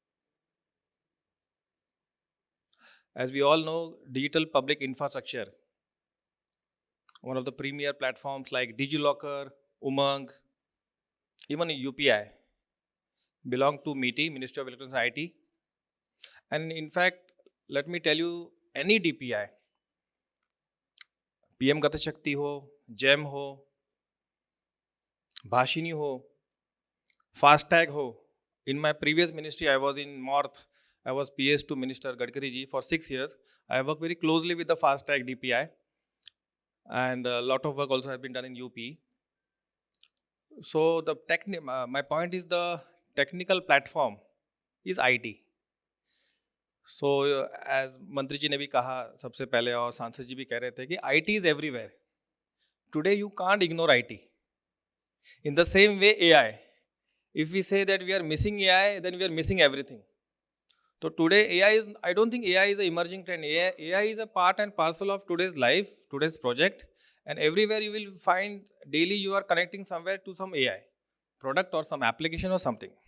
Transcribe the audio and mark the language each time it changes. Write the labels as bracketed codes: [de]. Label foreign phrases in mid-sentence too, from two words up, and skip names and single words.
[en] As we all know, digital public infrastructure, one of the premier platforms like DigiLocker, Umang, even UPI, belong to MITI, Ministry of Electronics and IT. And in fact, let me tell you, any DPI, PM Gati Shakti ho, GEM ho, Bhashini ho, FASTag ho. In my previous ministry, I was in North. I was PS to Minister Gadkari ji for 6 years. I worked very closely with the FASTag DPI, and a lot of work also has been done in UP. So my point is the technical platform is IT. So as [hi] मंत्री जी ने भी कहा सबसे पहले और सांसद जी भी कह रहे थे कि [en] IT is everywhere. Today you can't ignore IT. In the same way AI. If we say that we are missing AI, then we are missing everything. So today AI is, I don't think AI is an emerging trend. AI is a part and parcel of today's life, today's project, and everywhere you will find daily you are connecting somewhere to some AI product or some application or something.